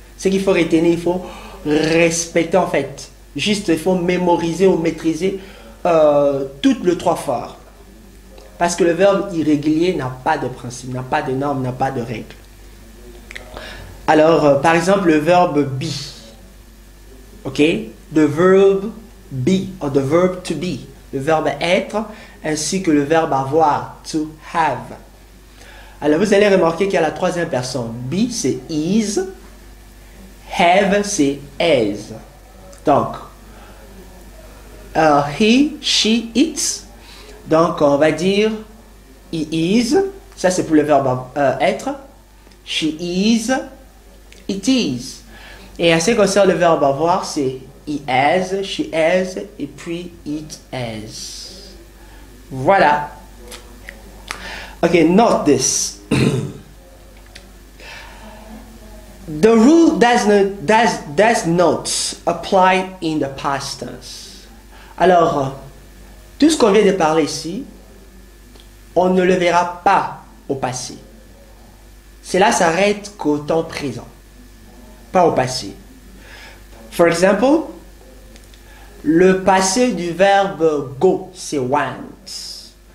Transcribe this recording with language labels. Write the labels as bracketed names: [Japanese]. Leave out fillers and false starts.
[French] Ce qu'il faut retenir, il faut respecter en fait. Juste, il faut mémoriser ou maîtriser toutes les trois fois. Parce que le verbe irrégulier n'a pas de principe, n'a pas de normes, n'a pas de règles. Alors, par exemple, le verbe be. Ok? [English] The verb be, or the verb to be. [French] Le verbe être, ainsi que le verbe avoir, to have. Alors, vous allez remarquer qu'il y a la troisième personne. Be, c'est is. Have, c'est is. Donc, he, she, it. Donc, on va dire he is. Ça, c'est pour le verbe être. She is. It is. Et en ce qui concerne le verbe avoir, c'est he has, she has, et puis it has. [English] Voilà. Okay, note this. The rule does not apply in the past tense. [French] Alors, tout ce qu'on vient de parler ici, on ne le verra pas au passé. Cela s'arrête qu'au temps présent, pas au passé. [English] For example, [French] le passé du verbe go, c'est went.